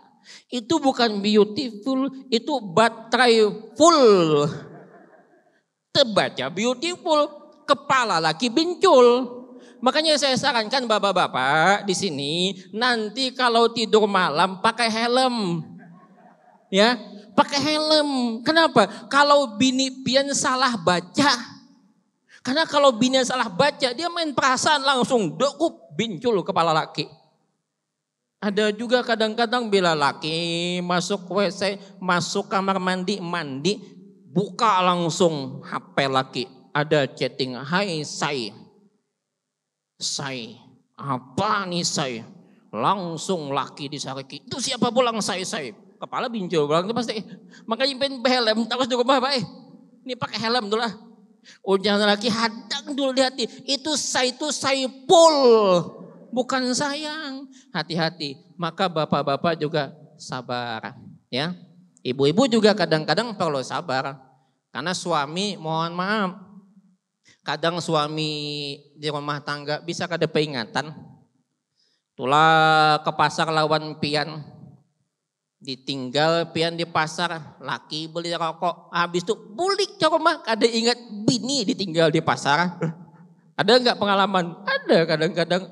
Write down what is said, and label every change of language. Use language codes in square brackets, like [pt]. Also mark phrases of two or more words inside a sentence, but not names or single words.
[id] Itu bukan beautiful, itu baterai full. [bjn] Terbaca beautiful, kepala laki bincul. [id] Makanya saya sarankan bapak-bapak di sini nanti kalau tidur malam pakai helm. Ya, pakai helm. Kenapa? [bjn] Kalau bini pian salah baca. Karena kalau bini salah baca, dia main perasaan langsung dokup bincul kepala laki. Ada juga kadang-kadang bila laki masuk WC, masuk kamar mandi, buka langsung HP laki. [id] Ada chatting, hai say. Apa nih say? [bjn] Langsung laki disariki. Itu siapa pulang say? Kepala bincul pulang itu pasti. [id] Makanya pengen helm terus di rumah Pak. Ini pakai helm dulu lah. Jangan lagi hadang dulu di hati. Itu say full. Bukan sayang. Hati-hati. Maka bapak-bapak juga sabar. Ya. Ibu-ibu juga kadang-kadang perlu sabar. Karena suami mohon maaf. [bjn] Kadang suami di rumah tangga bisa kada peringatan. Tulah ke pasar lawan pian. Ditinggal pian di pasar. Laki beli rokok. Habis itu bulik ke rumah. Kada ingat bini ditinggal di pasar. [id] Ada enggak pengalaman? Ada kadang-kadang.